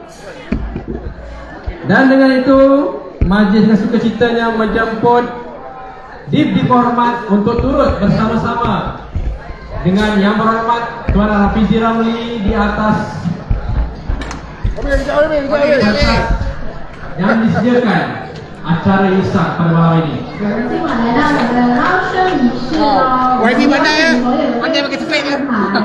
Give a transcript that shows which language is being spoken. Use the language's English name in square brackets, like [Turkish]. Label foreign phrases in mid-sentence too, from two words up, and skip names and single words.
[Malay] Dan dengan itu, majlis sukacitanya menjemput Dibdi Hormat untuk turut bersama-sama dengan Yang Berhormat Tuan Rafizi Ramli di atas yang disediakan acara Isyak pada malam ini. [Chinese] 今晚来到我们的捞生仪式哦，我们邀请所有的贵宾安排。